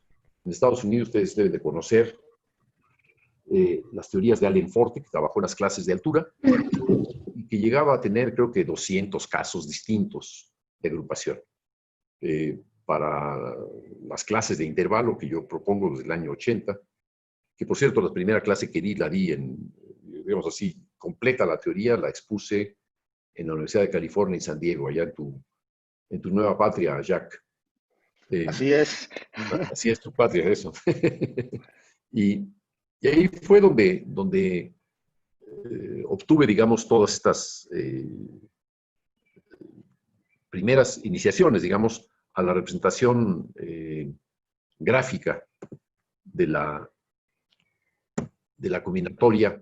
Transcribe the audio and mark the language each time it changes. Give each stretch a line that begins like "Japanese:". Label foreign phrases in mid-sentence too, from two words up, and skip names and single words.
Spanish: En Estados Unidos ustedes deben de conocer las teorías de Allen Forte, que trabajó en las clases de altura, y que llegaba a tener, creo que, 200 casos distintos de agrupación. Para las clases de intervalo que yo propongo desde el año 80, que por cierto, la primera clase que di, la di en, digamos así, completa la teoría, la expuse en la Universidad de California en San Diego, allá en tu nueva patria, Jack. Así es. Así es tu patria, eso. y ahí fue donde obtuve, digamos, todas estas primeras iniciaciones, digamos, a la representación gráfica de la combinatoria.